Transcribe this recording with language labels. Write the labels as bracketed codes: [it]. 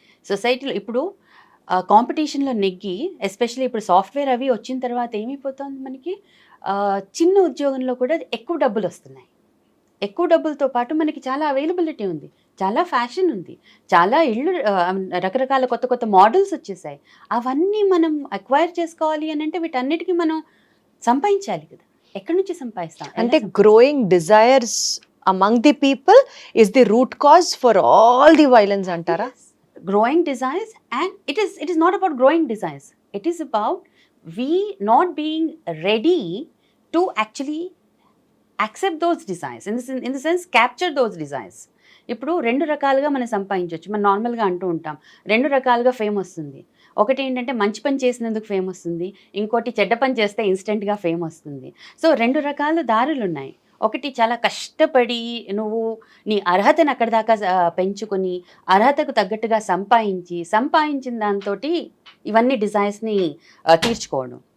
[te] సొసైటీలో ఇప్పుడు కాంపిటీషన్లో నెగ్గి, ఎస్పెషల్లీ ఇప్పుడు సాఫ్ట్వేర్ అవి వచ్చిన తర్వాత ఏమైపోతుంది, మనకి చిన్న ఉద్యోగంలో కూడా ఎక్కువ డబ్బులు వస్తున్నాయి. ఎక్కువ డబ్బులతో పాటు మనకి చాలా అవైలబిలిటీ ఉంది, చాలా ఫ్యాషన్ ఉంది, చాలా ఇళ్ళు, రకరకాల కొత్త కొత్త మోడల్స్ వచ్చేసాయి. అవన్నీ మనం అక్వైర్ చేసుకోవాలి అని అంటే వీటన్నిటికీ మనం సంపాదించాలి కదా. ఎక్కడి నుంచి సంపాదిస్తాం? [en] అంటే growing desires among the people is the root cause for all the violence antara? Yes. Growing desires, and it is not about growing desires. It is about we not being ready to actually accept those desires, in the sense capture those desires. [te] ఇప్పుడు రెండు రకాలుగా మనం సంపాదించవచ్చు. మనం నార్మల్గా అంటూ ఉంటాం, రెండు రకాలుగా ఫేమ్ వస్తుంది. ఒకటి ఏంటంటే మంచి పని చేసినందుకు ఫేమ్ వస్తుంది, ఇంకోటి చెడ్డ పని చేస్తే ఇన్స్టెంట్గా ఫేమ్ వస్తుంది. సో రెండు రకాల దారులు ఉన్నాయి. ఒకటి, చాలా కష్టపడి నువ్వు నీ అర్హతను అక్కడి దాకా పెంచుకొని అర్హతకు తగ్గట్టుగా సంపాదించిన దాంతో ఇవన్నీ డిజైర్స్ని తీర్చుకోవడం.